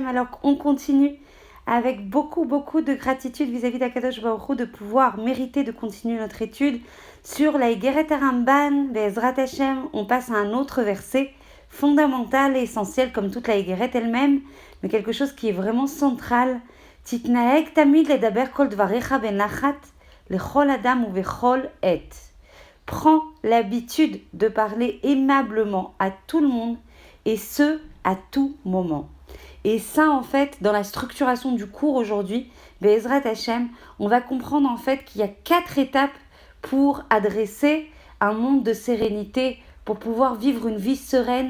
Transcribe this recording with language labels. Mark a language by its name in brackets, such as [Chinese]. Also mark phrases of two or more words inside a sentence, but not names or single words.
[French] Alors on continue avec beaucoup de gratitude vis-à-vis d' [Hebrew] הקדוש ברוך הוא [French] de pouvoir mériter de continuer notre étude sur la Higueret Haramban. [Hebrew] בעזרת השם, [French] on passe à un autre verset fondamental et essentiel comme toute la Higueret elle-même, mais quelque chose qui est vraiment central. [Hebrew] תתנהג תמיד לדבר כל דבריך בנחת לכל אדם ובכל עת. [French] Prends l'habitude de parler aimablement à tout le monde et ce, à tout moment. Et ça, en fait, dans la structuration du cours aujourd'hui, [Hebrew] בעזרת השם, [French] on va comprendre en fait qu'il y a 4 étapes pour adresser un monde de sérénité, pour pouvoir vivre une vie sereine.